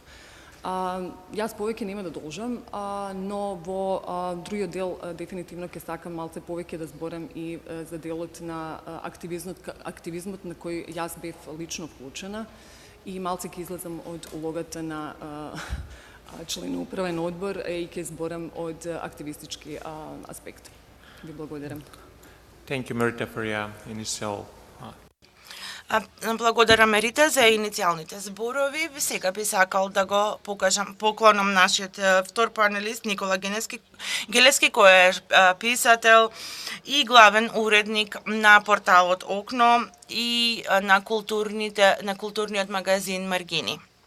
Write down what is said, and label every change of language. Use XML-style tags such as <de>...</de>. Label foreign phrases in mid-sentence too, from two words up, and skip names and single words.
<mk>Јас повеќе нема да должам, но во другиот дел дефинитивно ќе сакам малце повеќе да зборам и за делот на активизмот на кој јас бев лично вклучена и малце ќе излезам од улогата на член на управен одбор и ќе зборам од активистички аспект. Ви благодарам.</mk> <en>Thank you, Merita, for your initial.</en> <mk>Благодарам, Мерита, за иницијалните зборови. Сега би сакал да го поклонам нашиот втор панелист Никола Гелески, кој е писател и главен уредник на порталот Окно и на културниот магазин Маргини.</mk>